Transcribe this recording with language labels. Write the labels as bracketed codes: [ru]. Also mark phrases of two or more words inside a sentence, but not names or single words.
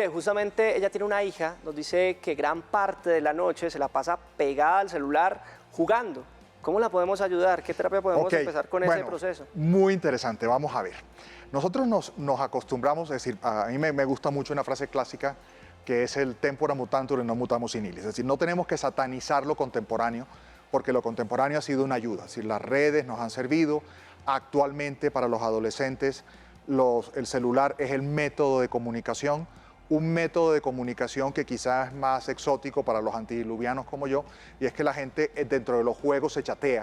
[es] Mire, justamente ella tiene una hija, nos dice que gran parte de la noche se la pasa pegada al celular jugando. ¿Cómo la podemos ayudar? ¿Qué terapia podemos empezar con ese proceso? Muy interesante, vamos a ver. Nosotros nos acostumbramos, es decir, a mí me gusta mucho una frase clásica que es el [la] tempora mutantur et non mutamus in illis. [es] Es decir, no tenemos que satanizar lo contemporáneo, porque lo contemporáneo ha sido una ayuda. Es decir, las redes nos han servido. Actualmente para los adolescentes el celular es el método de comunicación, un método de comunicación que quizás es más exótico para los antidiluvianos como yo, y es que la gente dentro de los juegos se chatea.